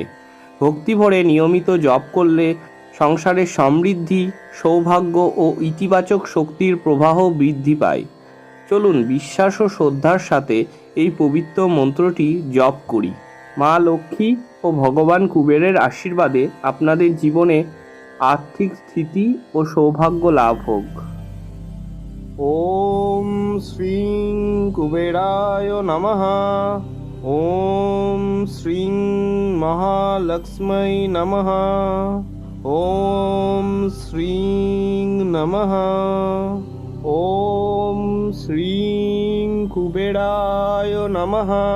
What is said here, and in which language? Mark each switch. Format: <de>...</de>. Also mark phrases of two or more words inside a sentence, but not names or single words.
<bn>ভক্তি ভরে নিয়মিত জপ করলে সংসারের সমৃদ্ধি, সৌভাগ্য ও ইতিবাচক শক্তির প্রবাহ বৃদ্ধি পায়। চলুন বিশ্বাস ও শ্রদ্ধার সাথে এই পবিত্র মন্ত্রটি জপ করি। মা লক্ষ্মী ও ভগবান কুবেরের আশীর্বাদে আপনাদের জীবনে আর্থিক স্থিতি ও সৌভাগ্য লাভ হোক।</bn> <sa>ওম শ্রীং কুবেরায় নমঃ। ওম শ্রীং মহালক্ষ্মী নমঃ। ওম শ্রীং নমঃ। ওম শ্রীং কুবেরায় নমঃ।</sa>